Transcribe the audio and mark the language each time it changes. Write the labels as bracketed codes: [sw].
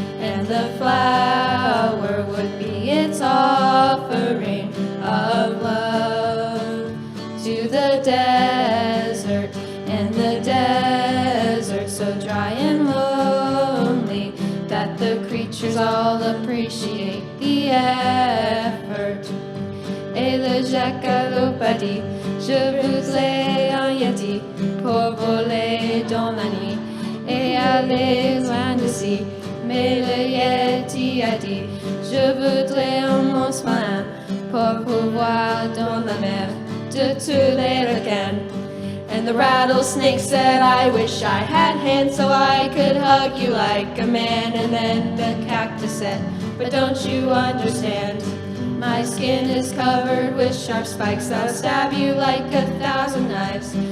[en] And the flower would be its offering of love to the desert. And the desert so dry and lonely that the creatures all appreciate the effort. [fr] Et le jackalope a dit, je voudrais un yeti pour voler dans la nuit et aller loin d'ici. Mais le yeti a dit, je voudrais un monstre marin pour pouvoir dans la mer de tous les requins. [en] And the rattlesnake said, "I wish I had hands so I could hug you like a man." And then the cactus said, "But don't you understand? My skin is covered with sharp spikes that'll stab you like 1,000 knives.